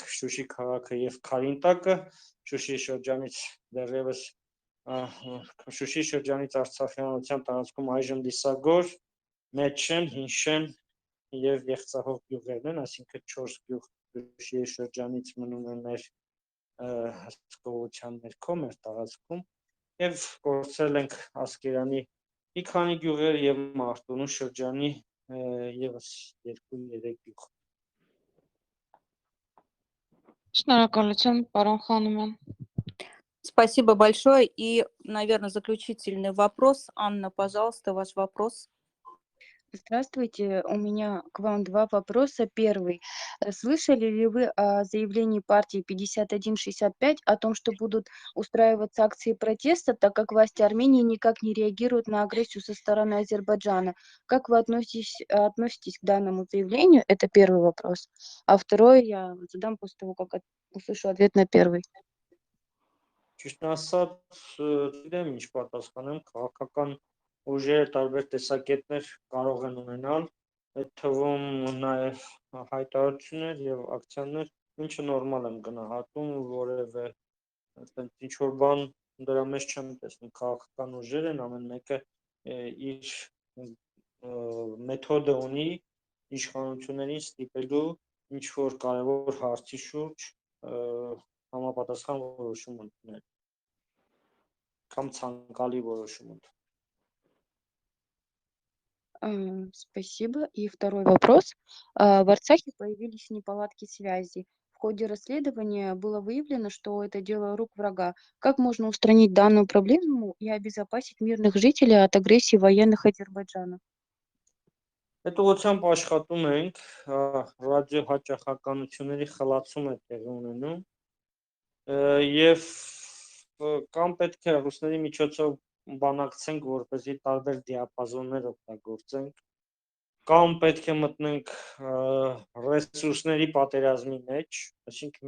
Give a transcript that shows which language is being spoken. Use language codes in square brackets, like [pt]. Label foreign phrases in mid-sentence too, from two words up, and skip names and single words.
[hy] Շուշի քաղաքը եւ Քարինտակը, Շուշի շրջանից դեռևս Շուշի շրջանից Արցախյանության տարածքում այժմ Լիսագոր, Մեջշեն, Հինշեն եւ Եղցահող գյուղերն են, այսինքն 4 գյուղ Շուշի շրջանից մնում են մեր հսկողության ներքո, մեր տարածքում եւ կորցրել ենք Ասկերանի մի քանի գյուղեր եւ Մարտունու շրջանի եւս 2-3 գյուղ։ Շնորհակալություն, պարոն Խանոմյան։ [ru] Спасибо большое. И, наверное, заключительный вопрос. Анна, пожалуйста, ваш вопрос. Здравствуйте, у меня к вам два вопроса. Первый. Слышали ли вы о заявлении партии 5165 о том, что будут устраиваться акции протеста, так как власти Армении никак не реагируют на агрессию со стороны Азербайджана? Как вы относитесь к данному заявлению? Это первый вопрос. А второй я задам после того, как услышу ответ на первый. [hy] Ճիշտ ասած, չգիտեմ ինչ պատասխանեմ, քաղաքական ուժերը տարբեր տեսակետներ կարող են ունենալ, այդ թվում նաև հայտարարություններ եւ ակցիաներ, ինչը նորմալ եմ գնահատում, որևէ ինչ որ բան դրա մեջ չեմ տեսնում, քաղաքական ուժեր են, ամեն մեկը իր մեթոդը ունի իշխանություններին ստիպելու ինչ որ կարևոր հարցի շուրջ համապատասխան որոշում ընդունել կամ ցանկալի որոշում ընդունել։ [ru] Спасибо. И второй вопрос. В Арцахе появились неполадки связи. В ходе расследования было выявлено, что это дело рук врага. Как можно устранить данную проблему и обезопасить мирных жителей от агрессии военных Азербайджана? [hy] Այդ ուղղությամբ աշխատում ենք, ռադիո հաճախականությունների խլացում է տեղի ունենում եւ կամ պետք է ռուսների միջոցով բանակցենք, որպեսզի տարբեր դիապազոններ օգտագործենք, կամ պետք է մտնենք ռեսուրսների պատերազմի մեջ, այսինքն